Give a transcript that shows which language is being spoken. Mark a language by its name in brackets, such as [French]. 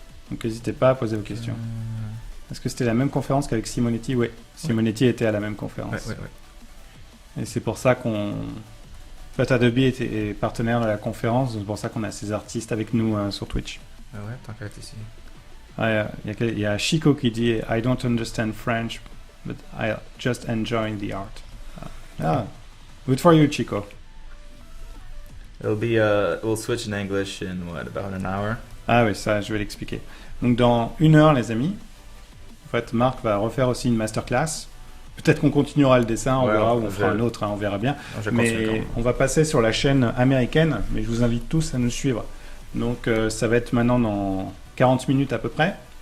[French] Donc n'hésitez pas à poser vos questions. Est-ce que c'était la même conférence qu'avec Simonetti? Oui. Simonetti était à la même conférence. Ouais. Et c'est pour ça qu'on... En fait, Adobe est partenaire de la conférence, c'est pour ça qu'on a ces artistes avec nous sur Twitch. Ah ouais, tant qu'à être ici. Ah, il y a Chico qui dit [English] I don't understand French, but I just enjoy the art. Good for you, Chico. We'll switch in English in about an hour. [French] Ah oui, ça, je vais l'expliquer. Donc, dans 1 heure, les amis, en fait, Marc va refaire aussi une masterclass. Peut-être qu'on continuera le dessin, on verra, ou on fera un autre, hein, on verra bien. Mais on va passer sur la chaîne américaine, mais je vous invite tous à nous suivre. Donc, ça va être maintenant dans 40 minutes à peu près.